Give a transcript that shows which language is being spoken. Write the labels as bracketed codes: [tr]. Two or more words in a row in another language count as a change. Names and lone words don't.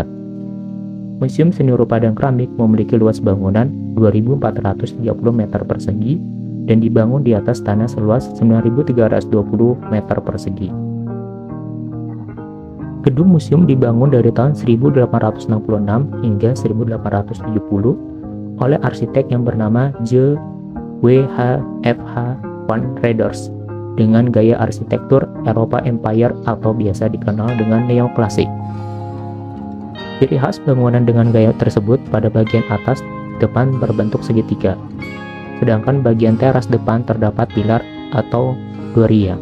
[id] Museum Seni Rupa dan Keramik memiliki luas bangunan 2.430 meter persegi dan dibangun di atas tanah seluas 9.320 meter persegi. Gedung museum dibangun dari tahun 1866 hingga 1870 oleh arsitek yang bernama J. W. H. F. H. van Reders dengan gaya arsitektur Eropa Empire atau biasa dikenal dengan neoklasik. Ciri khas bangunan dengan gaya tersebut pada bagian atas depan berbentuk segitiga, sedangkan bagian teras depan terdapat pilar atau doria.